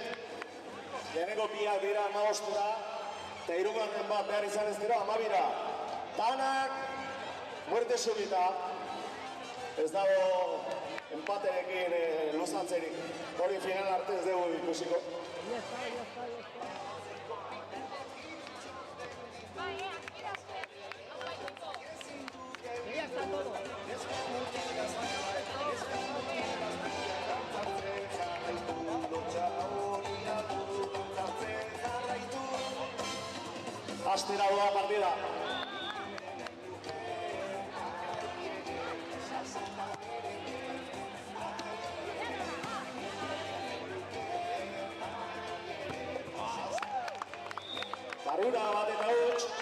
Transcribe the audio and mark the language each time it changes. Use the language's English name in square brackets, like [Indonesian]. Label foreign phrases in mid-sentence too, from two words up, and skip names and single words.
[Basque] Lehenengo biak dira 15ra, eta hirugarren bat behar izan ez dira 12ra. Danak, [Spanish] muerte subita. [Basque] Ez dago empaterekin luzatzerik. Hori final arte ez dugu ikusiko. [Spanish] Ya está todo. [Basque] Astera doa partida. Barura bat eta huts.